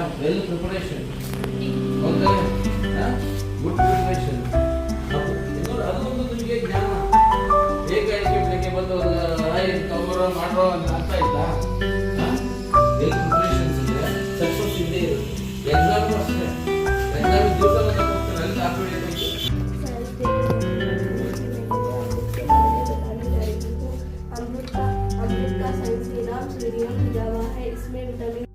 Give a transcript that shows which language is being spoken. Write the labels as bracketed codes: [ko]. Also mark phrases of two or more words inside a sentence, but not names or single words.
[en] well preparation, good preparation, [kn] ಅದೊಂದು ನಿಮಗೆ ಜ್ಞಾನ. ಏಕಾಏಕಿ ಬೆಳಗ್ಗೆ ಬಂದು ತಗೊಳ್ಳೋ ಮಾಡೋ ಅಂತ ಅರ್ಥ ಆಯ್ತಾ. [en] well preparations [kn] ಇದ್ರೆ ಸಕ್ಸಸ್ ಇದ್ದೇ ಇರುತ್ತೆ. ಎಕ್ಸಾಮ್ ಅಷ್ಟೇ, ಎಕ್ಸಾಮ್ ದಿವಸ ಬಂದ ಅಲ್ಲಿ ಹಾಕಬೇಕು. [hi] अमृत का साइंस के नाम से विज्ञान की दवा है। इसमें विटामिन